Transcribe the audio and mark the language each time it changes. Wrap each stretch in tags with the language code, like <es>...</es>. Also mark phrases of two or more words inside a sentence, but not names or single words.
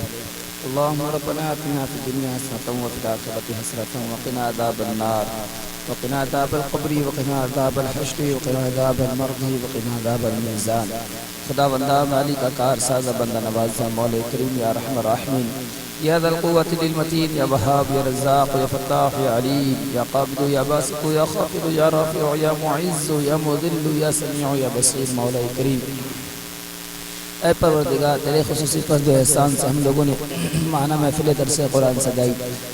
<ar>اللهم ربنا آتنا في الدنيا حسنة وفي الآخرة حسنة وقنا عذاب النار وقنا عذاب القبر وقنا عذاب الحشر وقنا عذاب المرض وقنا عذاب الميزان.</ar> <ur>خدا بندہ مالک کار سازہ بندہ نوازہ مولا کریم</ur> <ar>یا رحم الراحمین یا ذا القوة للمتین یا وہاب یا رزاق یا فتاح یا علیم یا قابض یا باسط یا خافض یا رافع یا معز یا مذل یا سمیع یا بصیر</ar> <ur>مولا کریم. اے پروردگار تیرے خصوصی فضل و احسان سے ہم لوگوں نے معنی محفل درس قرآن سجائی.</ur>